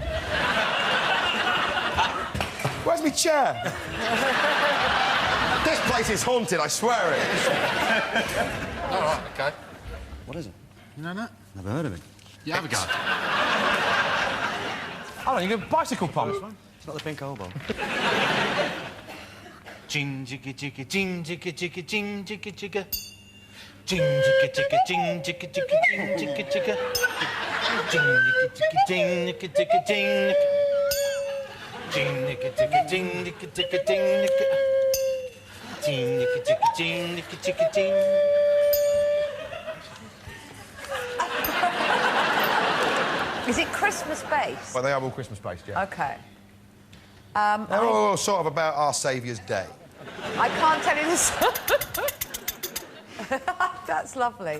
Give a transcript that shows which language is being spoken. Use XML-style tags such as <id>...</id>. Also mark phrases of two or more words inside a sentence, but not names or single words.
<en>Where's my chair? This place is haunted, I swear it. All right, OK. What is it? You know that? Never heard of it. You have a go. Hold on, you got bicycle pumps. It's not the pink oboe. Jing jigga jigga jing jigga jigga jing jigga jigga. Jing jigga jigga jing jigga jigga jing jigga jigga. Jing jigga jigga jing jigga jigga jing. Jing jigga jigga jing jigga jigga jing. Jing jigga jigga jing jigga jigga jing. Is it Christmas-based? Well, they are all Christmas-based, yeah. OK. They're all sort of about our Saviour's Day. I can't tell you this. That's lovely.</en>